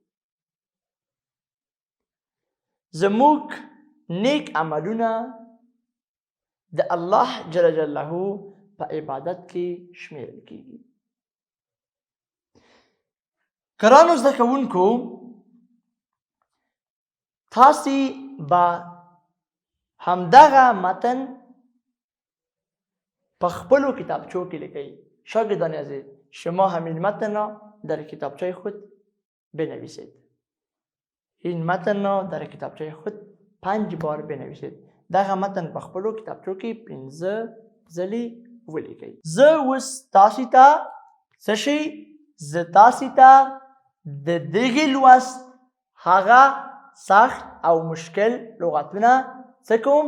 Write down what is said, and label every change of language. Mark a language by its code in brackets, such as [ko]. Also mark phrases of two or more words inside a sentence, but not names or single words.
[ps] زموږ نیک عملونه د الله جل جلاله په عبادت کې شمیرل کیږي. ګرانو زده کوونکو، تاسو به همدغه متن په خپلو کتابچو کې لیکئ. [fa] شاگردان عزیز، شما همین متن را در کتابچه خود بنویسید. این متن را در کتابچه خود 5 بار بنویسید. [ps] دغه متن په خپلو کتابچو کې 15 ځلې ولیکئ. زه اوس تاسو ته څه شی؟ زه تاسو ته د دغه لوست هغه سخت او مشکل لغتونه څه کوم؟